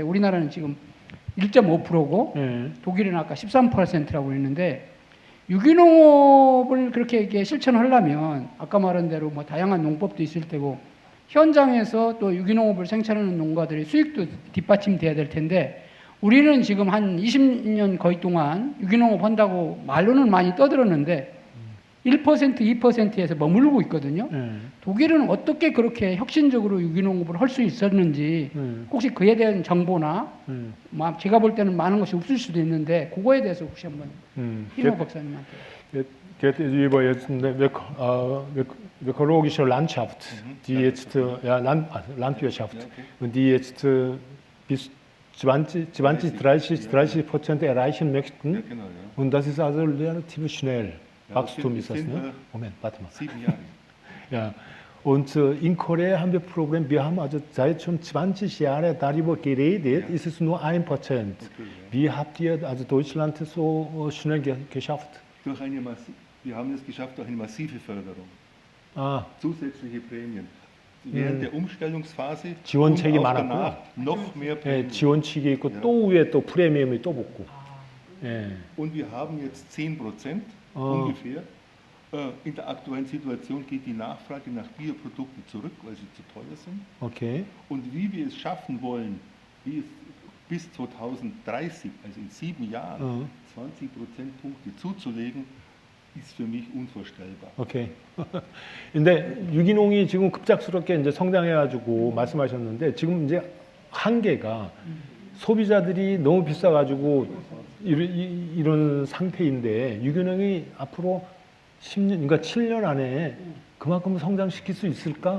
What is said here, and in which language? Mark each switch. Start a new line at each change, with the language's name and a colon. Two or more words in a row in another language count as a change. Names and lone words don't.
Korean: 우리나라는 지금 1.5%고 독일은 아까 13%라고 했는데 유기농업을 그렇게 이렇게 실천하려면 아까 말한 대로 뭐 다양한 농법도 있을 테고 현장에서 또 유기농업을 생산하는 농가들의 수익도 뒷받침돼야 될 텐데 우리는 지금 한 20년 거의 동안 유기농업 한다고 말로는 많이 떠들었는데 1%, 2%에서 머물고 있거든요. 독일은 어떻게 그렇게 혁신적으로 유기농업을 할 수 있었는지 혹시 그에 대한 정보나 제가 볼 때는 많은 것이 없을 수도 있는데 그거에 대해서 혹시 한번 희모 박사님한테.
German: geht über jetzt eine ökologische Landschaft, die jetzt Landwirtschaft und die jetzt bis 30% erreichen möchten. Ja, genau, ja. Und das ist also relativ schnell. Wachstum ist das, ne? Moment, warte mal. 7 Jahre. Ja. Und in Korea haben wir Problem. Wir haben also seit schon 20 Jahren darüber geredet, ist es nur 1%. Okay, ja. Wie habt ihr also Deutschland so schnell geschafft? Wir haben es geschafft durch eine massive Förderung. zusätzliche Prämien. während der Umstellungsphase
Korean: 지원책이
German: und auch
Korean: 많았고요.
German: danach noch mehr Prämien.
Korean: 지원책이 있고 또 위에 또 프리미엄이 또 붙고.
German: Und wir haben jetzt 10% ungefähr. In der aktuellen Situation geht die Nachfrage nach Bioprodukten zurück, weil sie zu teuer sind. Okay. Und wie wir es schaffen wollen, wie es bis 2030, also in 7 Jahren, 20 Prozentpunkte zuzulegen, ist für mich unvorstellbar.
Korean: 오케이. 근데 유기농이 지금 급작스럽게 이제 성장해가지고 말씀하셨는데 지금 이제 한계가 소비자들이 너무 비싸가지고 이런 상태인데 유기농이 앞으로 10년, 그러니까 7년 안에 그만큼 성장시킬 수 있을까?